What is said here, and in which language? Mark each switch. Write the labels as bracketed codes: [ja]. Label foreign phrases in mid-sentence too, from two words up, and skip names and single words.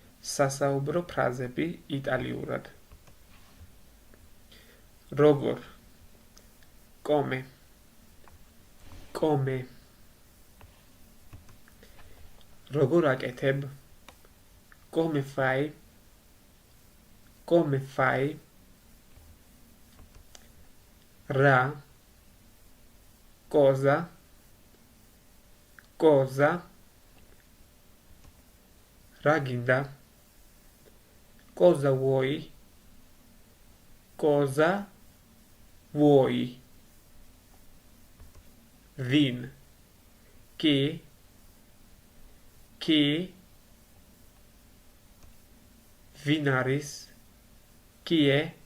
[ka] სასაუბრო ფრაზები იტალიურად. როგორ [it] come come [ka] როგორ აკეთებ [it] come fai [ka] რა cosa რა გინდა [it] cosa vuoi [ka] ვინ კი ვინ არის კიე